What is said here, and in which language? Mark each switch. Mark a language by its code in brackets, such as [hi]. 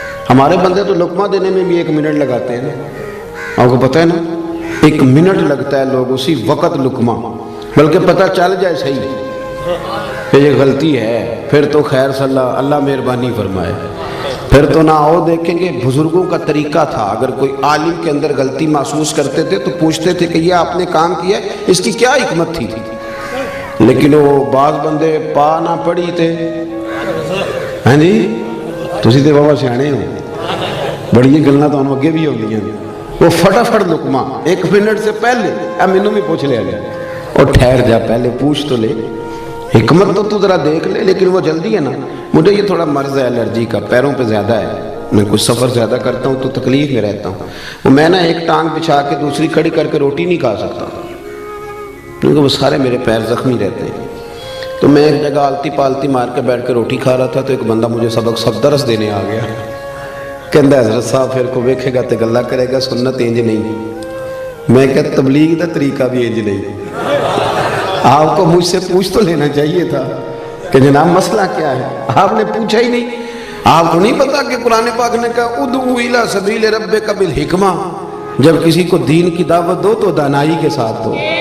[ur] ہمارے بندے تو لقمہ دینے میں بھی 1 منٹ لگاتے ہیں نا, آپ کو پتہ ہے نا, 1 منٹ لگتا ہے لوگ اسی وقت لقمہ, بلکہ پتہ چل جائے صحیح کہ یہ غلطی ہے پھر تو خیر صلی اللہ مہربانی فرمائے. پھر تو نہ آؤ دیکھیں گے بزرگوں کا طریقہ تھا, اگر کوئی عالم کے اندر غلطی محسوس کرتے تھے تو پوچھتے تھے کہ یہ آپ نے کام کیا ہے, اس کی کیا حکمت تھی. لیکن وہ بعض بندے پا نہ پڑھی تھے. [pa] ہاں جی تسی تے بابا سیانے ہو, بڑی گلاں تانوں اگے بھی ہو گئیاں. [ur] وہ فٹافٹ لقمہ 1 منٹ سے پہلے, [pa] مینوں بھی پوچھ لیا گیا, [ur] اور ٹھہر جا پہلے پوچھ تو لے, حکمت تو ذرا دیکھ لے. لیکن وہ جلدی ہے نا, مجھے یہ تھوڑا مرض ہے الرجی کا, پیروں پہ زیادہ ہے, میں کچھ سفر زیادہ کرتا ہوں تو تکلیف میں رہتا ہوں. وہ میں نا ایک ٹانگ بچھا کے دوسری کھڑی کر کے روٹی نہیں کھا سکتا کیونکہ وہ سارے میرے پیر زخمی رہتے ہیں. تو میں ایک جگہ آلتی پالتی مار کے بیٹھ کے روٹی کھا رہا تھا تو ایک بندہ مجھے سبق درس دینے آ گیا. [pa] کہندا حضرت صاحب پھر کو ویکھے گا تے گلا کرے گا, سنت انج نہیں. میں کہ تبلیغ دا طریقہ بھی انج نہیں. [ur] آپ کو مجھ سے پوچھ تو لینا چاہیے تھا کہ جناب مسئلہ کیا ہے, آپ نے پوچھا ہی نہیں. آپ کو نہیں پتا کہ قرآن پاک نے کہا [ar] ادعو الی سبیل ربک بالحکمہ, [ur] جب کسی کو دین کی دعوت دو تو دانائی کے ساتھ دو.